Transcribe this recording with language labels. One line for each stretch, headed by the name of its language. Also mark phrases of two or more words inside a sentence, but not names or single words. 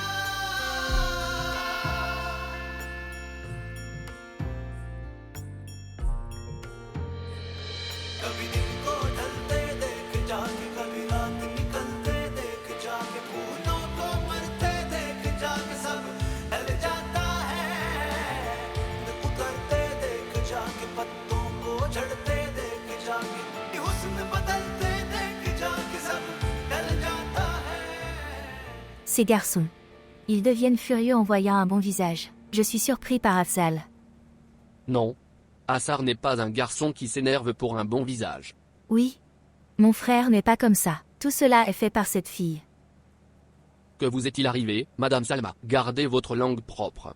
Hindi: कभी दिन को ढलते देख जाके कभी रात निकलते देख जाके फूलों को मरते देख जाके सब ढल जाता है उतरते देख जाके पत्तों को झड़ते देख जाके हुस्न बदलते देख जाके सब ढल जाता है
French: Ces garçons. Ils deviennent furieux en voyant un bon visage. Je suis surpris par Afzal. Non. Assar n'est pas un garçon qui s'énerve pour un bon visage. Oui. Mon frère n'est pas comme ça. Tout cela est fait par cette fille. Que vous est-il arrivé, Madame Salma? Gardez votre langue propre.